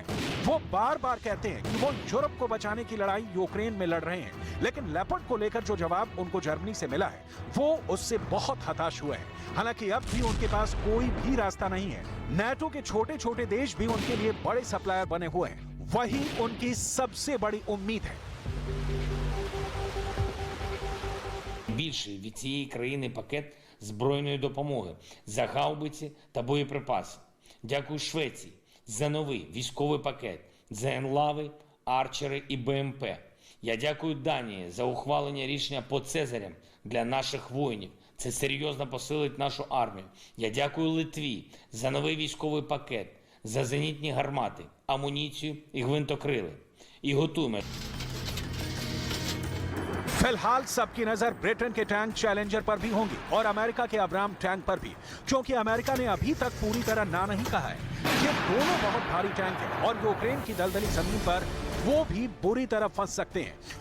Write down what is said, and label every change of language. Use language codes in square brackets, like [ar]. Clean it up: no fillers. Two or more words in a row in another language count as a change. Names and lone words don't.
[hi] वो बार-बार कहते हैं कि वो यूरोप को बचाने की लड़ाई यूक्रेन में लड़ रहे हैं, लेकिन लेपर्ड को लेकर जो जवाब उनको जर्मनी से मिला है, वो उससे बहुत हताश हुए हैं। हालांकि अब भी उनके पास कोई भी रास्ता नहीं है। नाटो के छोटे-छोटे देश भी उनके लिए बड़े सप्लायर बने हुए हैं। वही उनकी सबसे बड़ी उम्मीद है। [uk] Більший від цієї країни пакет збройної допомоги за гаубиці та боєприпаси. Дякую Швеції за новий військовий пакет, за енлави, арчери і БМП. Я дякую Данії за ухвалення рішення по Цезарям для наших воїнів. Це серйозно посилить нашу армію. Я дякую Литві за новий військовий пакет, за зенітні гармати, амуніцію і гвинтокрили. І готуємо. [hi] फिलहाल सबकी नजर ब्रिटेन के टैंक चैलेंजर पर भी होंगी और अमेरिका के अब्राम टैंक पर भी, क्योंकि अमेरिका ने अभी तक पूरी तरह ना नहीं कहा है। ये दोनों बहुत भारी टैंक हैं और यूक्रेन की दलदली जमीन पर वो भी बुरी तरह फंस सकते हैं।